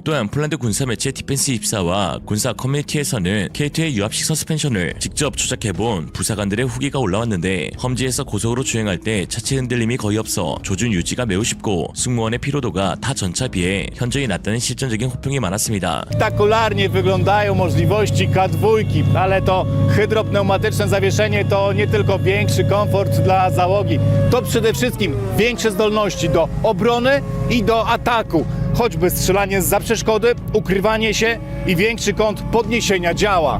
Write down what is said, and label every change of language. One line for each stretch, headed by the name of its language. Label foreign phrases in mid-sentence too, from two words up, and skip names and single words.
Korean: 또한 폴란드 군사 매체 디펜스 24와 군사 커뮤니티에서는 K2의 유압식 서스펜션을 직접 조작해본 부사관들의 후기가 올라왔는데, 험지에서 고속으로 주행할 때 차체 흔들림이 거의 없어 조준 유지가 매우 쉽고 승무원의 피로도가 타 전차 비해 현저히 낮다는 실전적인 호평이 많았습니다.
Polish: Spektakularnie wyglądają możliwości K2, ale to hydropneumatyczne zawieszenie to nie tylko większy komfort dla załogi, to przede wszystkim większe zdolności do obrony i do ataku. Choćby strzelanie zza przeszkody, ukrywanie się i większy kąt podniesienia działa.